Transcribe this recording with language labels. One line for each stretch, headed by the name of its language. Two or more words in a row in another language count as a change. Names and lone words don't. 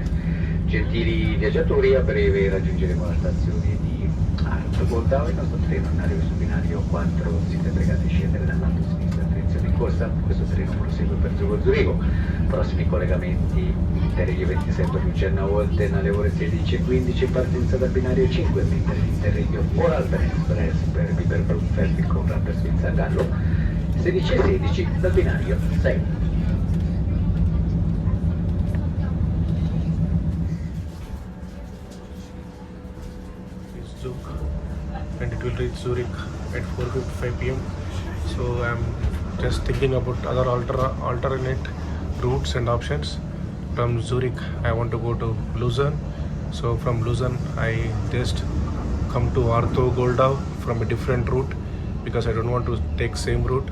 Italian: Gentili viaggiatori, a breve raggiungeremo la stazione di Arto-Goldau. Il nostro treno arriva sul binario 4, siete pregati di scendere dal lato sinistro, attenzione in corsa, questo treno prosegue per Zurigo. Prossimi collegamenti Interregio 27 Lucerna Olten alle ore 16:15, partenza dal binario 5, mentre l'Interregio Voralpen Express per Biberbrunn Traffic con Rapperswil San Gallo 16:16 dal binario 6.
English: Zug, and it will reach Zurich at 4:55 p.m. So I'm just thinking about other alternate routes and options. From Zurich I want to go to Lucerne. So from Lucerne I just come to Arto Goldau from a different route because I don't want to take same route.